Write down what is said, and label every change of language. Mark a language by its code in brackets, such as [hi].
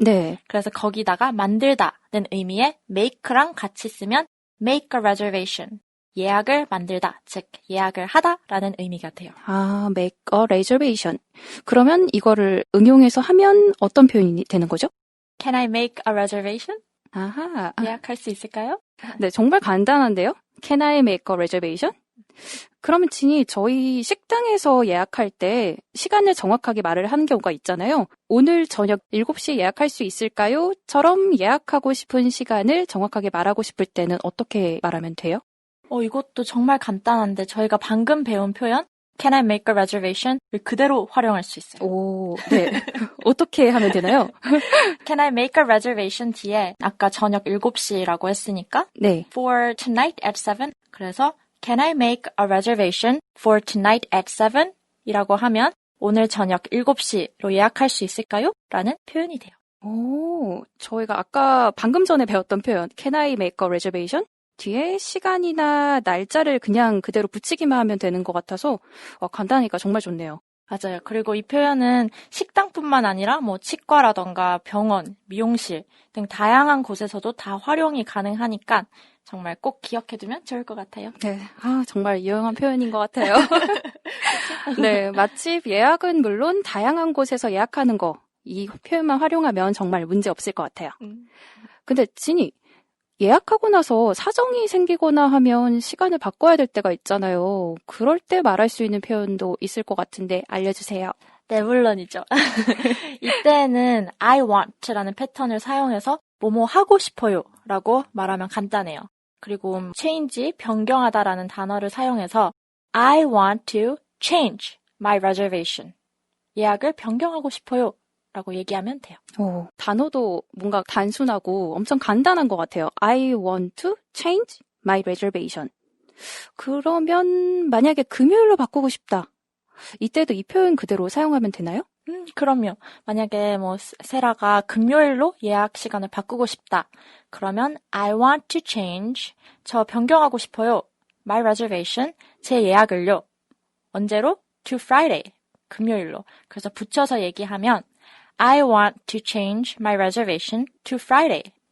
[ko] 네. 그래서 거기다가 만들다는 의미의 make랑 같이 쓰면 [en] make a reservation. [ko] 예약을 만들다, 즉 예약을 하다라는 의미가 돼요. [en] make a reservation. [ko] 그러면 이거를 응용해서 하면 어떤 표현이 되는 거죠? [en] Can I make a reservation? [ko] 아하. 예약할 수 있을까요? 네, 정말 간단한데요. [en] Can I make a reservation? [ko] 그러면 진이 저희 식당에서 예약할 때 시간을 정확하게 말을 하는 경우가 있잖아요. 오늘 저녁 7시 예약할 수 있을까요? 처럼 예약하고 싶은 시간을 정확하게 말하고 싶을 때는 어떻게 말하면 돼요? 이것도 정말 간단한데 저희가 방금 배운 표현 [en] Can I make a reservation? [ko] 을 그대로 활용할 수 있어요. 오, 네. 어떻게 하면 되나요? [en] Can I make a reservation [ko] 뒤에 아까 저녁 7시라고 했으니까 네. [en] For tonight at 7 [ko] 그래서 [en] Can I make a reservation for tonight at 7? [ko] 이라고 하면 오늘 저녁 7시로 예약할 수 있을까요? 라는 표현이 돼요. 오, 저희가 아까 방금 전에 배웠던 표현 [en] Can I make a reservation? [ko] 뒤에 시간이나 날짜를 그냥 그대로 붙이기만 하면 되는 것 같아서 간단하니까 정말 좋네요. 맞아요. 그리고 이 표현은 식당뿐만 아니라 치과라던가 병원, 미용실 등 다양한 곳에서도 다 활용이 가능하니까 정말 꼭 기억해두면 좋을 것 같아요. 네, 정말 유용한 표현인 것 같아요. 네, 맛집 예약은 물론 다양한 곳에서 예약하는 거, 이 표현만 활용하면 정말 문제 없을 것 같아요. 근데 진이 예약하고 나서 사정이 생기거나 하면 시간을 바꿔야 될 때가 있잖아요. 그럴 때 말할 수 있는 표현도 있을 것 같은데 알려주세요. 네, 물론이죠. 이때는 I want라는 패턴을 사용해서 뭐뭐 하고 싶어요 라고 말하면 간단해요. 그리고 change, 변경하다라는 단어를 사용해서 [en] I want to change my reservation. [ko] 예약을 변경하고 싶어요 라고 얘기하면 돼요. 단어도 뭔가 단순하고 엄청 간단한 것 같아요. [en] I want to change my reservation. [ko] 그러면 만약에 금요일로 바꾸고 싶다. 이때도 이 표현 그대로 사용하면 되나요? 그럼요. 만약에 세라가 금요일로 예약 시간을 바꾸고 싶다. 그러면 [en] I want to change. [ko] 저 변경하고 싶어요. [en] My reservation. [ko] 제 예약을요. 언제로? [en] To Friday. [ko] 금요일로. 그래서 붙여서 얘기하면 [en] I want to change my reservation to Friday.